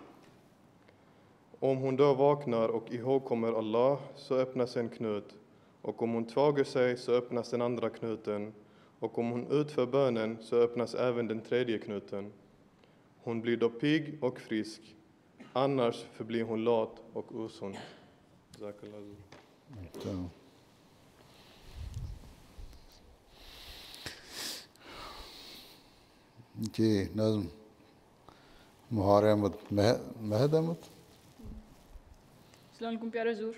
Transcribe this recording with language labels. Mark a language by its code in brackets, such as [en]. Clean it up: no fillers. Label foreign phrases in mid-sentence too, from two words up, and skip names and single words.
[sv] Om hon då vaknar och ihågkommer Allah så öppnas en knut, och om hon tvagar sig så öppnas den andra knuten, och om hon utför bönen så öppnas även den 3:e knuten. Hon blir då pigg och frisk, annars förblir hon lat och osund. [ur] جی نظم مہار احمد مہد احمد۔ السلام علیکم پیارے حضور۔